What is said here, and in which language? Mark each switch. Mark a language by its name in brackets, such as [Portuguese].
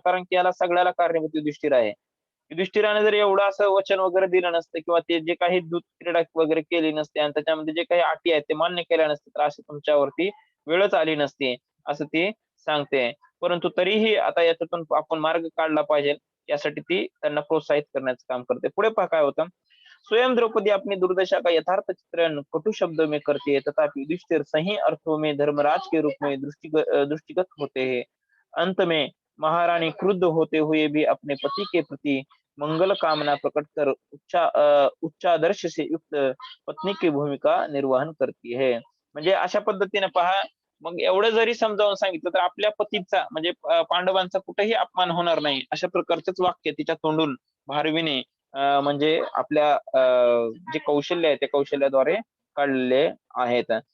[Marathi] कारण की याला सगळ्याला कारणीभूत युधिष्ठिर आहे. युधिष्ठिराने जर एवढं असं वचन वगैरे दिलं नसतं किंवा ते जे काही दूध क्रीडा वगैरे केली नसते आणि त्याच्यामध्ये जे काही अटी आहेत ते मान्य केल्या नसते, तर अशी तुमच्यावरती वेळच आली नसती, असं ती सांगते. परंतु तरीही आता याच्यातून आपण मार्ग काढला पाहिजे, यासाठी ती त्यांना प्रोत्साहित करण्याचं काम करते. पुढे पहा काय होतं. [Hindi] स्वयं द्रौपदी अपनी दुर्दशा का यथार्थ चित्रण कटु शब्द में करती है, तथापि युधिष्ठिर सही अर्थों में धर्मराज के रूप में दृष्टिगत होते हैं। अंत में महारानी क्रुद्ध होते हुए भी अपने पति के प्रति मंगल कामना प्रकट कर उच्चादर्श से युक्त पत्नी की भूमिका निर्वहन करती है. [Marathi] म्हणजे अशा पद्धतीने पहा, मग एवढं जरी समजावून सांगितलं तर आपल्या पतीचा म्हणजे पांडवांचा कुठेही अपमान होणार नाही, अशा प्रकारचंच वाक्य तिच्या तोंडून भारवीने म्हणजे आपल्या जे कौशल्य आहे त्या कौशल्याद्वारे काढलेले आहेत.